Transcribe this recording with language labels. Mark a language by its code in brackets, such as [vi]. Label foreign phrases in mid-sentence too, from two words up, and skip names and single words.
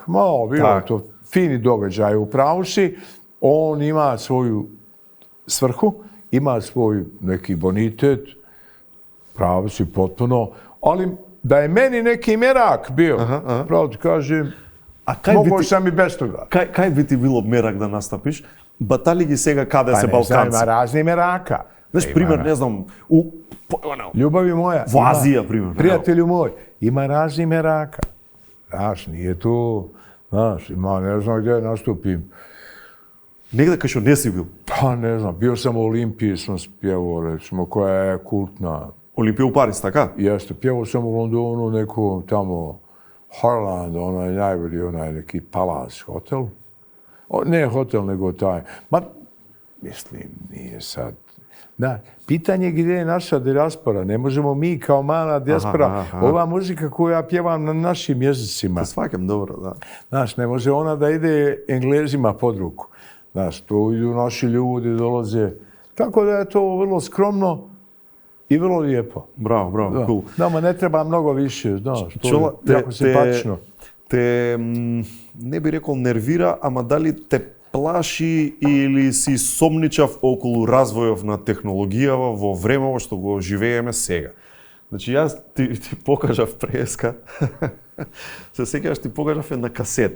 [sr] Malo bilo je to fini događaj, u pravu si. On ima svoju svrhu, ima svoj neki bonitet, pravo si potpuno, ali da je meni neki merak bio, pravo ti kažem, mogo sam i bez toga. [mk] Кај би ти било мерак да настапиш? Батали ги сега каде се Балканци? [sr] Ima razni meraka. [mk] Знаеш, пример, не знам, [sr] Ljubavi moja. [mk] Во Азија, пример. [sr] Prijatelju moj, ima razni meraka. Znaš, nije to, ima, ne znam gdje nastupim. [mk] Негде кај што не си бил. [sr] Pa ne znam, bio sam u Olimpiji, sam spjevao, recimo, koja je kultna. [mk] Олимпија у Париз, така? [sr] Jeste, pjevao sam u Londonu, neku tamo Harland, onaj najbolji, onaj neki Palace hotel. Ne hotel, nego taj. Ma, mislim, nije sad. Da, pitanje je gdje je naša dijaspora. Ne možemo mi kao mala dijaspora. Ova muzika koju ja pjevam na našim jezicima. Svakem dobro, da. Znaš, ne može ona da ide Englezima pod ruku. Znaš, to idu naši ljudi, dolaze. Tako da je to vrlo skromno i vrlo lijepo. Bravo, cool. Nama ne treba mnogo više, znaš, to je jako simpatično. [mk] Те, не би рекол нервира, ама дали те плаши или си сомничав околу развојов на технологијава во времево што го живееме сега? Значи, јас ти покажав преска, се сеќаваш, ти покажав една касета.